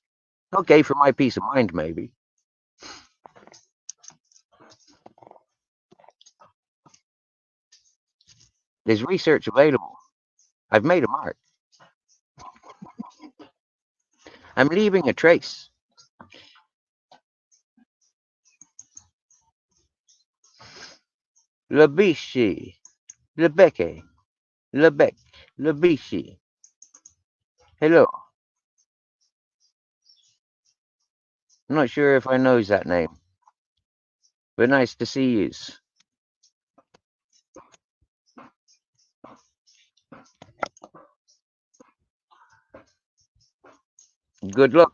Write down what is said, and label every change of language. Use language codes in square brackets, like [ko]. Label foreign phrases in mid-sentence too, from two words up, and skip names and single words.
[en] Okay, for my peace of mind, maybe. There's research available. I've made a mark. I'm leaving a trace. Le bichi, le becque, le bec, le bichi. Hello. I'm not sure if I knows that name, but nice to see yous. Good luck.